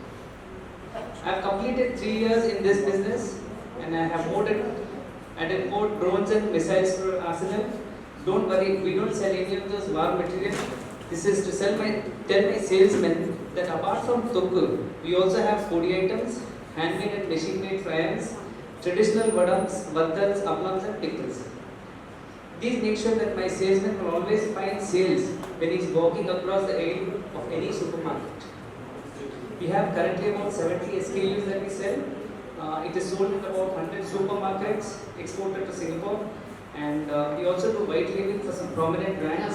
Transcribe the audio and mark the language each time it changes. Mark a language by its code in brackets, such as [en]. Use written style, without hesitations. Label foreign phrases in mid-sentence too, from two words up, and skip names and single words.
[en] I have completed 3 years in this business and I have added more drones and missiles for arsenal. Don't worry, we don't sell any of those war material. This is to tell my salesmen that apart from tukku, we also have foodie items, handmade and machine-made fryers, traditional vadams, vaddals, appams and pickles. These make sure that my salesman will always find sales when he is walking across the aisle of any supermarket. We have currently about 70 SKUs that we sell. It is sold in about 100 supermarkets, exported to Singapore, and we also do white labeling for some prominent brands.